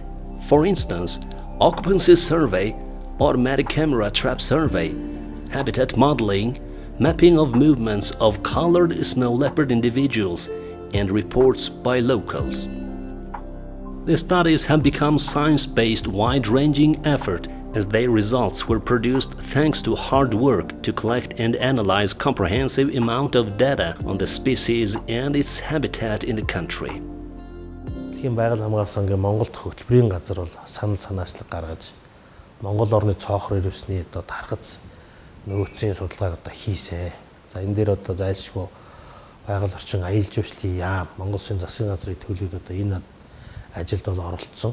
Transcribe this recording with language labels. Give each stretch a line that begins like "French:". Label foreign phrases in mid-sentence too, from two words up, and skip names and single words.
English: For instance, occupancy survey, automatic camera trap survey, habitat modeling, mapping of movements of colored snow leopard individuals, and reports by locals. The studies have become science-based, wide-ranging effort as their results were produced thanks to hard work to collect and analyze comprehensive amount of data on the species and its habitat in the country.
Mongolian: Дэлхийн байгаль хамгаалсан сангийн Монголд хөтөлбөрийн газар бол санал санаачлаг гаргаж Монгол орны цоохор ирвсний одоо тархац нөөцийн судалгааг одоо хийсэн. За энэ дээр одоо зайлшгүй байгаль орчин аялал жуулчлалын яам Монгол Улсын засгийн газрын төлөвлөлд одоо энэ ажилд бол оролцсон.